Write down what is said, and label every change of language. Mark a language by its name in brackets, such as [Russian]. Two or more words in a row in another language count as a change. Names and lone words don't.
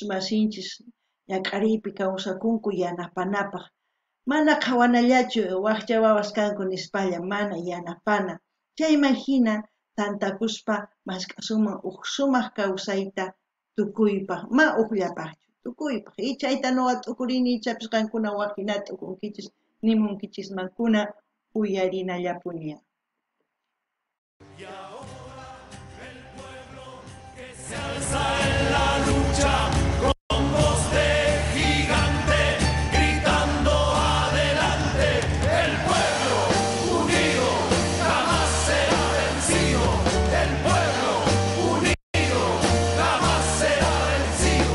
[Quechua] masinchis ñaqariypi kawsakunku yanapanapaq mana qhawanallachu waqcha wawas kanku nispalla mana yanapana chayman hina tantakuspa mask'asuman sumaq kawsayta tukuypaq ma uqllapaqchu tukuypaq chayta nuqa t'ukurini ichapis qankuna waqinata t'ukunkichis nimunkichismankuna uyarinallapuña. [Spanish] Y ahora el pueblo que se alza en la lucha con voz de gigante gritando adelante, el pueblo unido jamás será vencido, el pueblo unido jamás será vencido,